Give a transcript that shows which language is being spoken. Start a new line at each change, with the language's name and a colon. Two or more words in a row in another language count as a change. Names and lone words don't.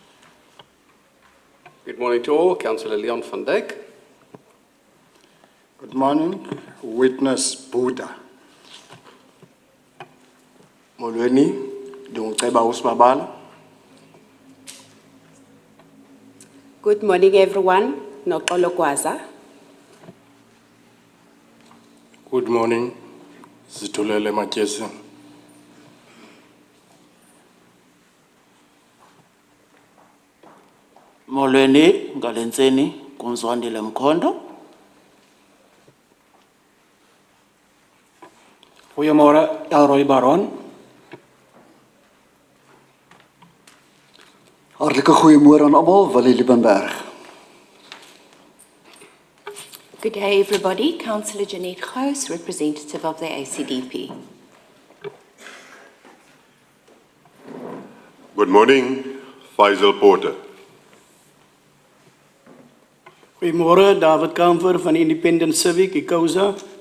English: Good morning to all, Councillor Leon van Dijk. Good morning, Witness Buddha.
Xhosa: Molweni, Dongceba Usmabala.
English: Good morning everyone, Nokolo Kwaza. Good morning, Zitulele Matyesi.
Xhosa: Molweni, Galenseni, Kumzwandile Mkhondo.
Afrikaans: Goeiemôre, Elroy Baron. Hartlike goeiemôre aan almal, Willie Liebenberg.
English: Good day, everybody. Councillor Jeanette Gous, representative of the ACDP. Good morning, Faisal Porter.
Afrikaans: Goeiemôre, David Kamfer van Independent Civic, Ikosa.